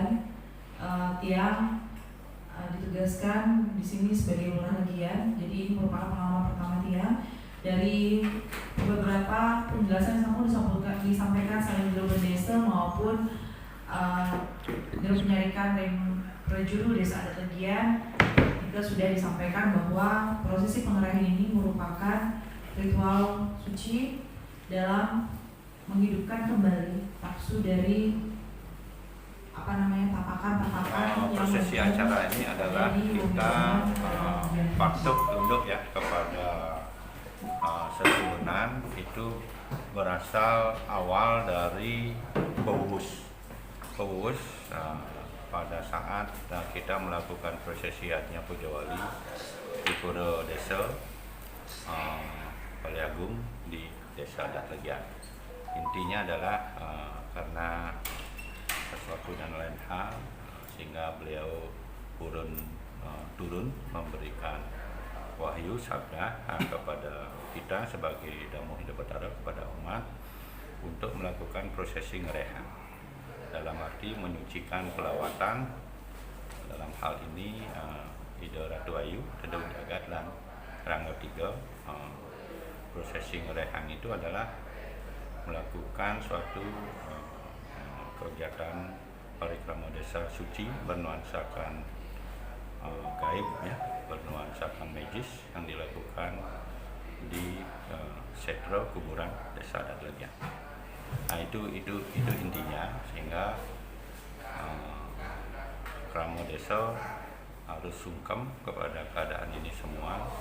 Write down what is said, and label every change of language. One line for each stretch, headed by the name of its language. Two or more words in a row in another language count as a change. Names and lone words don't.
Indonesian: Tiang ditugaskan di sini sebagai Kelurahan Legian, jadi ini merupakan pengalaman pertama Tiang. Dari beberapa penjelasan yang disampaikan selain di desa maupun dalam penyarikan rem prajuru desa adat Legian, juga sudah disampaikan bahwa prosesi pengerahan ini merupakan ritual suci dalam menghidupkan kembali nafsu dari tapakan prosesi acara ini adalah kita patuh tunduk ya kepada sesunan. Itu berasal awal dari Pewuwus. Pada saat kita melakukan prosesi Adnya Pujawali di Pura Desa Bali Agung di Desa Adat Legian. Intinya adalah karena sesuatu dan lain hal sehingga beliau turun memberikan wahyu sabda kepada kita sebagai Damo Hindu Batara, kepada umat, untuk melakukan prosesi ngerehan dalam arti menyucikan pelawatan. Dalam hal ini Ida Ratu Ayu, Tedung Jagat dan Rangga Tiga. Prosesi ngerehan itu adalah melakukan suatu kegiatan parikrama desa suci bernuansakan gaib ya, bernuansakan magis yang dilakukan di setra kuburan Desa Adat Legian. Nah itu intinya, sehingga krama desa harus sungkem kepada keadaan ini semua.